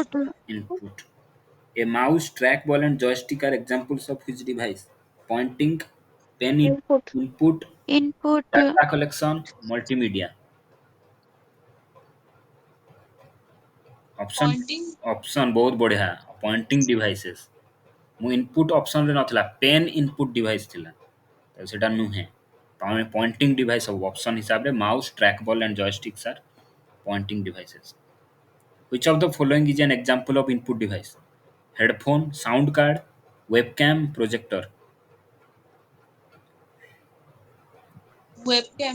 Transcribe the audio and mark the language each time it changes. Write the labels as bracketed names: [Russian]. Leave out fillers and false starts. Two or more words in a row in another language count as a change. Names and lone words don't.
[English] Input. A mouse, trackball, and joystick are examples of which device? Pointing, pen Input. input, Input. data collection, multimedia. Option pointing, [Hindi] option बहुत बढ़िया. [English] Pointing devices. [Odia] ମୁଁ [English] input option [Odia] ରେ ନଥିଲା, [English] pen input device [Odia] ଥିଲା, ତ ସେଟା ନୁହେଁ. [English] Pointing device [Odia] ସବୁ option ହିସାବରେ [English] mouse, trackball and joysticks are pointing devices. Which of the following is an example of input device? Headphone, sound card, webcam, projector. webcam,